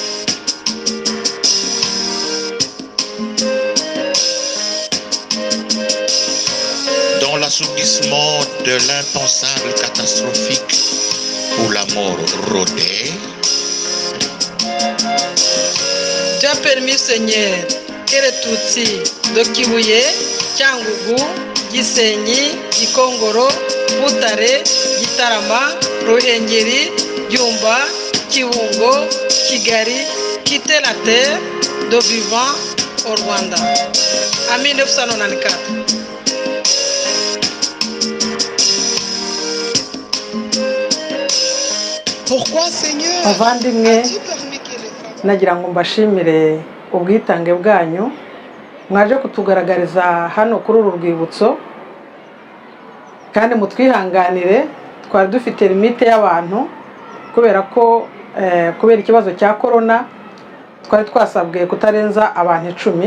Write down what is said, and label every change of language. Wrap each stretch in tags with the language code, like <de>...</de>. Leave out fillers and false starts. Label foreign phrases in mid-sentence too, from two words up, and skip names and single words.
<fr>Dans l'assourdissement de l'impensable catastrophique où la mort rôdait, tu as permis, Seigneur, que les Tutsis de Kibuye, Cyangugu, Gisenyi, Gikongoro, Butare, Gitarama, Ruhengeri, Byumba, Kibungo, Kigali quittaient la terre de vivant au Rwanda en 1994. Pourquoi, Seigneur,</fr> <rw>Bavandimwe,</rw> <fr>as-tu permis que les femmes...</fr> <rw>nagira ngo mbashimire ubwitange bwanyu mwaje kutugaragariza hano kuri uru rwibutso, kandi mutwihanganire twari dufite limite y'abantu kubera ko kubera ikibazo cya corona twari twasabwe kutarenza abantu 10.</rw>